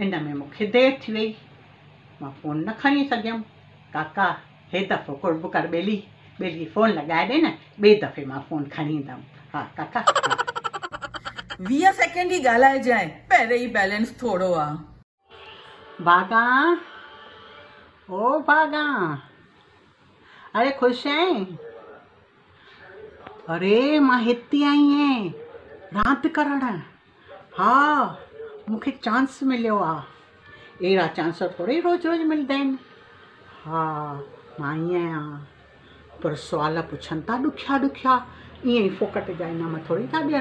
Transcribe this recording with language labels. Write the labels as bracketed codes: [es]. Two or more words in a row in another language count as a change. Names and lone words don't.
[sd] इन में मूंखे देरि थी वई, मां फ़ोन न खणी सघियमि। काका हे दफ़ो कुर्ब कर ॿेली फ़ोन लॻाए ॾे न, ॿिए दफ़े मां फ़ोन खणी ईंदमि। हा काका। 20 सेकेंड ई ॻाल्हाइजांइ, पहिरें ई बैलेंस थोड़ो आहे। भागा, ओ भागा, अरे ख़ुशि आहीं? अरे मां हिते आई आहियां रांदि करणु। हा मूंखे चांस मिलियो आहे। अहिड़ा चांस थोरी रोज़ रोज़ मिलंदा आहिनि। हा मां आई आहियां, पर सुवाल पुछनि था ॾुखिया ॾुखिया, ईअं ई फोकट जा इनाम थोरी था ॾियनि।